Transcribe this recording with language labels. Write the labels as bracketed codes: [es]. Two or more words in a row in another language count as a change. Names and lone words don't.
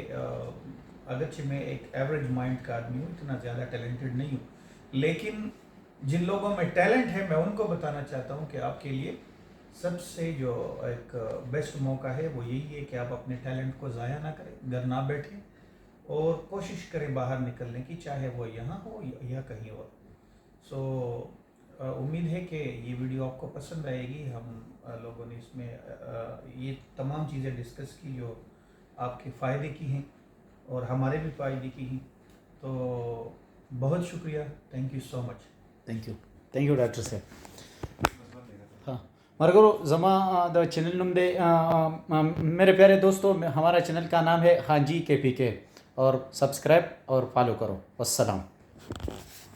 [ur] اگرچہ میں ایک [en] average mind [ur] کا آدمی ہوں، اتنا زیادہ ٹیلنٹڈ نہیں ہوں، لیکن جن لوگوں میں ٹیلنٹ ہے میں ان کو بتانا چاہتا ہوں کہ آپ کے لیے سب سے جو ایک بیسٹ موقع ہے وہ یہی ہے کہ آپ اپنے ٹیلنٹ کو ضائع نہ کریں، گھر نہ بیٹھیں اور کوشش کریں باہر نکلنے کی، چاہے وہ یہاں ہو یا کہیں اور. سو امید ہے کہ یہ ویڈیو آپ کو پسند آئے گی. ہم لوگوں نے اس میں یہ تمام چیزیں ڈسکس کی جو آپ کے فائدے کی ہیں اور ہمارے بھی فائدے کی ہیں. تو بہت شکریہ، [en] thank you so much. thank you [ur] ڈاکٹر صاحب. ہاں [ps] مرگرو زما دا چینل نم دے [ur] میرے پیارے دوستوں، ہمارا چینل کا نام ہے ہاں جی KPK، اور سبسکرائب اور فالو کرو. والسلام.